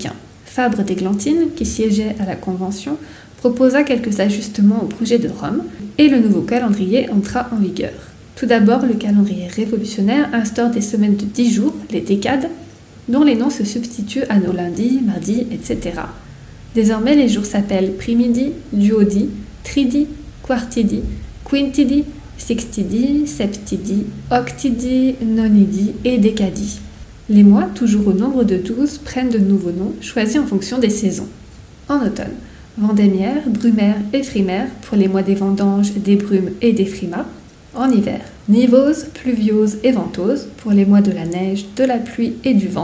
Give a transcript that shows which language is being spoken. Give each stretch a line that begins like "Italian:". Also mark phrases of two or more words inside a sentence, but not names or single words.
French: Fabre d'Églantine, qui siégeait à la Convention, proposa quelques ajustements au projet de Rome et le nouveau calendrier entra en vigueur. Tout d'abord, le calendrier révolutionnaire instaure des semaines de 10 jours, les décades, dont les noms se substituent à nos lundis, mardis, etc. Désormais, les jours s'appellent primidi, duodi, tridi, quartidi, quintidi, sextidi, septidi, octidi, nonidi et décadi. Les mois, toujours au nombre de 12, prennent de nouveaux noms, choisis en fonction des saisons. En automne, vendémiaire, brumaire et frimaire pour les mois des vendanges, des brumes et des frimas. En hiver, nivose, pluviose et ventose pour les mois de la neige, de la pluie et du vent.